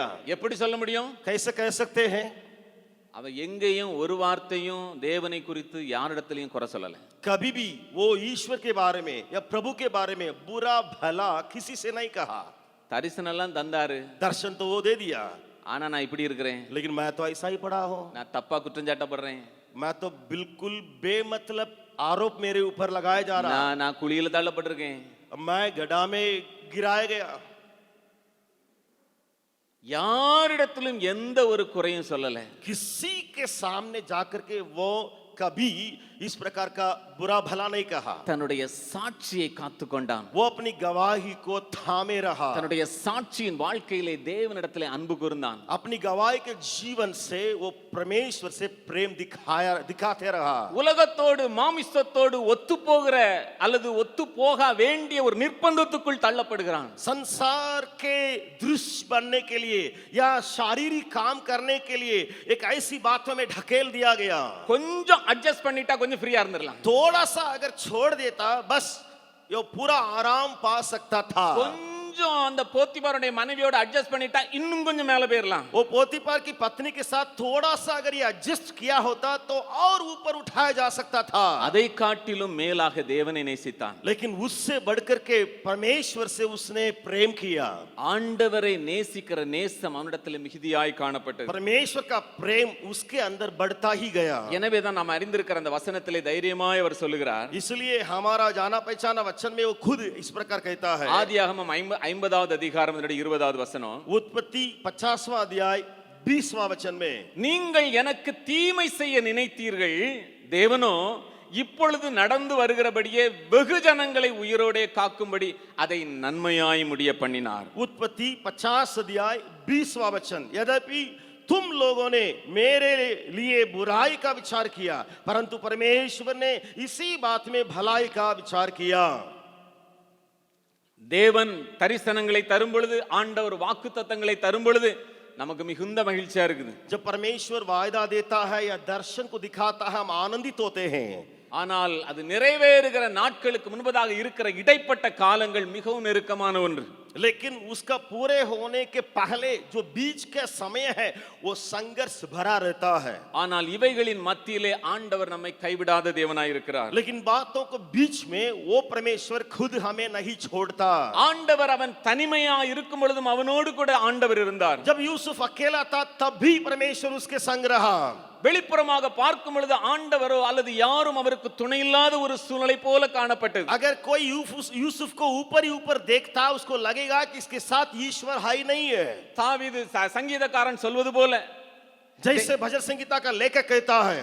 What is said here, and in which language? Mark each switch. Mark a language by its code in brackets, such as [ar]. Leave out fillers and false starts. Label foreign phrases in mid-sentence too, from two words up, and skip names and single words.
[ta] எப்படி சொல்ல முடியும்? [hi] कैसे कह सकते हैं? [ta] அவன் எங்கேயும் ஒரு வார்த்தையும் தேவனை குறித்து யாரிடத்திலையும் குறை சொல்லல. [hi] कभी भी वो ईश्वर के बारे में या प्रभु के बारे में बुरा भला किसी से नहीं कहा। [ta] தரிசனம் எல்லாம் தந்தாரு, [hi] दर्शन तो वो दे दिया, [ta] ஆனா நான் இப்படி இருக்கிறேன், [hi] लेकिन मैं तो ऐसा ही पड़ा हूं, [ta] நான் தப்பா குற்றஞ்சாட்டப்படுறேன், [hi] मैं तो बिल्कुल बेमतलब आरोप मेरे ऊपर लगाया जा रहा, [ta] நான் குழியில தள்ளப்பட்டிருக்கேன், [hi] मैं गड्ढा में गिराया गया। [ta] யாரிடத்திலும் எந்த ஒரு குறையும் சொல்லல. [hi] किसी के सामने जाकर के वो कभी इस प्रकार का बुरा भला नहीं कहा। [ta] தன்னுடைய சாட்சியை காத்துக்கொண்டான். [hi] वो अपनी गवाही को थामे रहा। [ta] தன்னுடைய சாட்சியின் வாழ்க்கையிலே தேவனிடத்திலே அன்பு கூர்ந்தான். [hi] अपनी गवाही के जीवन से वो परमेश्वर से प्रेम दिखाते रहा। [ta] உலகத்தோடு மாமிசத்தோடு ஒத்துப்போகிற அல்லது ஒத்துப்போக வேண்டிய ஒரு நிர்பந்தத்துக்குள் தள்ளப்படுகிறான். [hi] संसार के दृश्य बनने के लिए या शारीरिक काम करने के लिए एक ऐसी बातों में ढकेल दिया गया। [ta] கொஞ்சம் அட்ஜஸ்ட் பண்ணிட்டா கொஞ்சம் ஃப்ரீயா இருந்திரலாம். [hi] थोड़ा सा अगर छोड़ देता बस ये पूरा आराम पा सकता था। [ta] கொஞ்சம் அந்த போத்திபாருடைய மனைவியோட அட்ஜஸ்ட் பண்ணிட்டா இன்னும் கொஞ்சம் மேல போயிரலாம். [hi] वो पोतीफर की पत्नी के साथ थोड़ा सा अगर ये एडजस्ट किया होता तो और ऊपर उठाया जा सकता था। [ta] அதை காட்டிலும் மேலாக தேவனை நேசித்தான். [hi] लेकिन उससे बढ़कर के परमेश्वर से उसने प्रेम किया। [ta] ஆண்டவரை நேசிக்கிற நேசம் அவனிடத்தில் மிகுதியாய் காணப்பட்டது. [hi] परमेश्वर का प्रेम उसके अंदर बढ़ता ही गया। [ta] எனவே தான் நாம் அறிந்திருக்கிற அந்த வசனத்திலே தைரியமாய் அவர் சொல்லுகிறார். [hi] इसलिए हमारा जाना पहचाना वचन में वो खुद इस प्रकार कहता है। [ta] ஆதியாகமம் 50வது அதிகாரம் 20வது வசனம். [hi] उत्पत्ति 50वां अध्याय 20वां वचन में, [ta] நீங்கள் எனக்கு தீமை செய்ய நினைத்தீர்கள், தேவனோ இப்பொழுது நடந்து வருகிறபடியே வெகு ஜனங்களை உயிரோடே காக்கும்படி அதை நன்மையாய் முடிய பண்ணினார். [hi] उत्पत्ति 50 अध्याय 20वां वचन, यद्यपि तुम लोगों ने मेरे लिए बुराई का विचार किया परंतु परमेश्वर ने इसी बात में भलाई का विचार किया। [ta] தேவன் தரிசனங்களை தரும் பொழுது, ஆண்டவர் வாக்குத்தத்தங்களை தரும் பொழுது நமக்கு மிகுந்த மகிழ்ச்சியா இருக்குது. [hi] जब परमेश्वर वायदा देता है या दर्शन को दिखाता है हम आनंदित होते हैं. [ta] ஆனால் அது நிறைவேறுகிற நாட்களுக்கு முன்பதாக இருக்கிற இடைப்பட்ட காலங்கள் மிகவும் நெருக்கமான ஒன்று. [hi] लेकिन उसका पूरे होने के पहले जो बीच का समय है वो संघर्ष भरा रहता है. [ta] ஆனால் இவைகளின் மத்தியிலே ஆண்டவர் நம்மை கைவிடாத தேவனாய் இருக்கிறார். [hi] लेकिन बातों को बीच में वो परमेश्वर खुद हमें नहीं छोड़ता. [ta] ஆண்டவர் அவன் தனிமையா இருக்கும் பொழுதும் அவனோடு கூட ஆண்டவர் இருந்தார். [hi] जब यूसुफ अकेला था तब भी परमेश्वर उसके संग रहा. [ta] வெளிப்புறமாக பார்க்கும் பொழுது ஆண்டவரோ அல்லது யாரும் அவருக்கு துணை இல்லாத ஒரு சூழ்நிலை போல காணப்பட்டது. [hi] अगर कोई यूसुफ को ऊपर ही ऊपर देखता उसको लगेगा कि इसके साथ ईश्वर है ही नहीं है. [ta] தாவீது சங்கீதக்காரன் சொல்வது போல, [hi] जैसे भजन संगीता का लेखक कहता है,